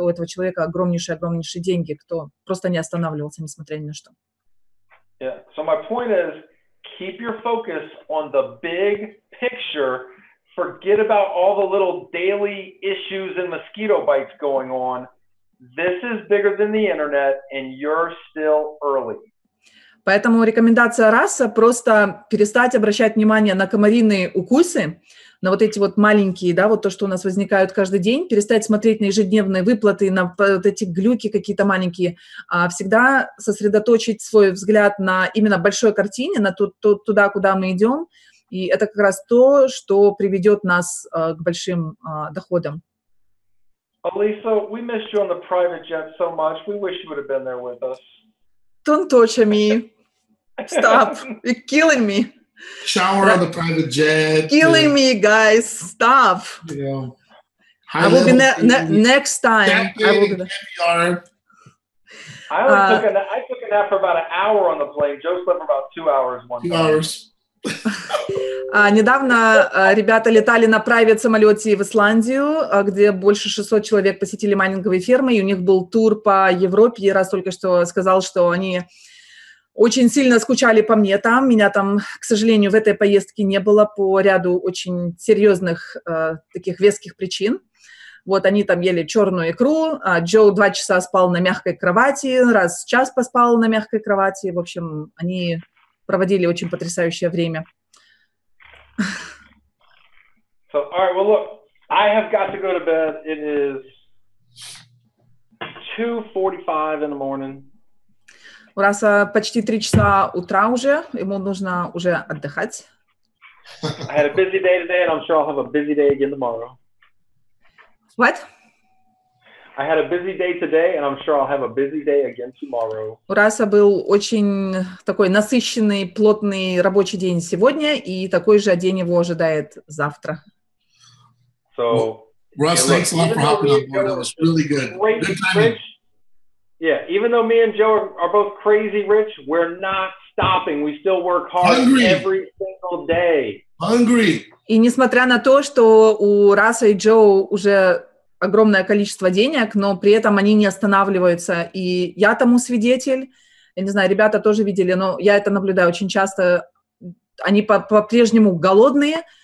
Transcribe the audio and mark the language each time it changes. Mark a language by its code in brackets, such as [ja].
[ru] У этого человека огромнейшие деньги, кто просто не останавливался, несмотря ни на что. [en] Yeah. So my point is, keep your focus on the big picture. Forget about all the little daily issues and mosquito bites going on. This is bigger than the internet, and you're still early. [ru] Поэтому рекомендация Раса просто перестать обращать внимание на комариные укусы, на вот эти вот маленькие, да, вот то, что у нас возникают каждый день, перестать смотреть на ежедневные выплаты, на вот эти глюки какие-то маленькие, а всегда сосредоточить свой взгляд на именно большой картине, на туда, куда мы идем, и это как раз то, что приведет нас к большим доходам. [en] Alisa, we missed you on the private jet so much. We wish you would have been there with us. Don't touch me. Stop. You're killing me. Shower on the private jet. Killing me, guys. Stop. Yeah. I will be next time. I will be there. I took a nap for about an hour on the plane. Joe slept for about 2 hours one time. 2 hours. [ru] Недавно ребята летали на прайвет-самолете в Исландию, где больше 600 человек посетили майнинговые фермы, и у них был тур по Европе. И раз только что сказал, что они очень сильно скучали по мне там. Меня там, к сожалению, в этой поездке не было по ряду очень серьезных таких веских причин. Вот они там ели черную икру, а Джо 2 часа спал на мягкой кровати, раз в час поспал на мягкой кровати. В общем, они проводили очень потрясающее время. [en] So, all right, well, look, I have got to go to bed. It is 2:45 in the morning. [ru] У Раса почти 3 часа утра уже, ему нужно уже отдыхать. [en] I had a busy day today, and I'm sure I'll have a busy day again tomorrow. What? I had a busy day today, and I'm sure I'll have a busy day again tomorrow. [ru] У Раса был очень такой насыщенный, плотный рабочий день сегодня, и такой же день его ожидает завтра. [en] So, Russ, thanks a lot for hopping on board. That was really good. Good timing. Yeah, even though me and Joe are both crazy rich, we're not stopping. We still work hard every single day. Hungry. [ru] И несмотря на то, что у Раса и Джо уже огромное количество денег, но при этом они не останавливаются. И я тому свидетель. Я не знаю, ребята тоже видели, но я это наблюдаю очень часто. Они по-прежнему голодные.